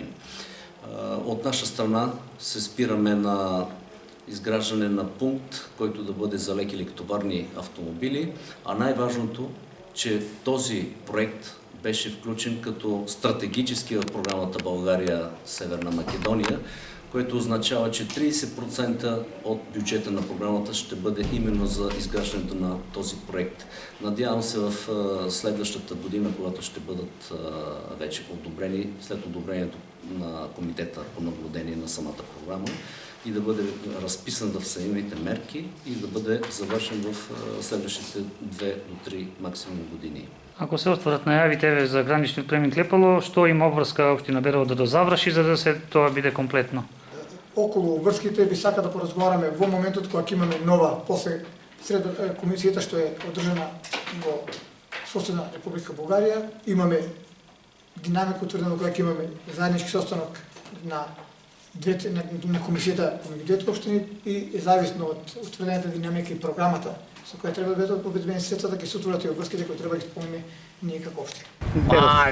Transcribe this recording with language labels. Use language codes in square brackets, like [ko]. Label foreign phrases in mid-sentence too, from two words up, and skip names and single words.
[bg] От наша страна се спираме на изграждане на пункт, който да бъде за леки лекотоварни автомобили, а най-важното, че този проект беше включен като стратегически в програмата България-Северна Македония, което означава, че 30% от бюджета на програмата ще бъде именно за изграждането на този проект. Надявам се в следващата година, когато ще бъдат вече одобрени, след одобрението на комитета по наблюдение на самата програма, и да бъде разписан в самите мерки и да бъде завършен в следващите 2 до 3 максимум години. [mk] Ако се остварат најавите за граничниот премин Клепало, што има обврска општина Берово да дозаврши за да се тоа биде комплетно? Околу врските би сака да поразговараме во моментот кога имаме нова после комисијата што е одржана во соседна Република Бугарија, имаме динамика утврдена кога имаме заеднички состанок на комисијата помеѓу двете општини и зависно од утврдената динамика и програмата со која треба да бидат обезбедени средства да ги се отворат и обврските кои треба да ги спомнеме ние како општина.